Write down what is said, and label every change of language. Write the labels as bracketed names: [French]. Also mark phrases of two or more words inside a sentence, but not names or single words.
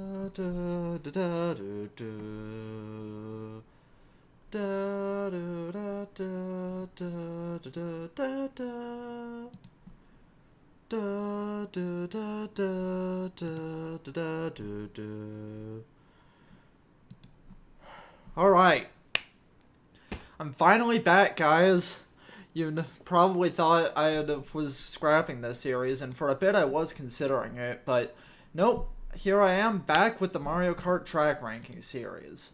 [English] da, da, da, do, do. Da, do, da, da, da, da, da, da. Da, do, da, da, da, da, da, do, do. Alright. I'm finally back, guys. You probably thought was scrapping this series, and for a bit I was considering it, but nope. Here I am back with the Mario Kart track ranking series.